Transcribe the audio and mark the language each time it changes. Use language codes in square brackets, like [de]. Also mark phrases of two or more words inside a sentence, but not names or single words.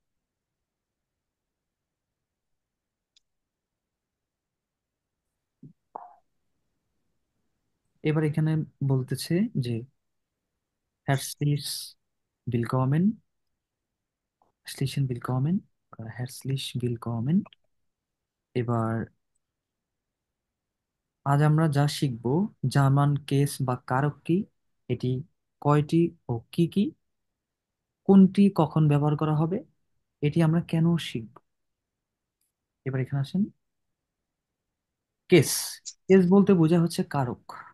[bn] এবার এখানে বলতেছে যে [de] herzlich willkommen, herzlichen willkommen, herzlich willkommen। [bn] এবার আজ আমরা যা শিখব, জার্মান কেস বা কারক কি, এটি কয়টি ও কি কি, কোনটি কখন ব্যবহার করা হবে, এটি আমরা কেন শিখব। এবার এখানে আসেন। কেস, কেস বলতে বোঝা হচ্ছে কারক।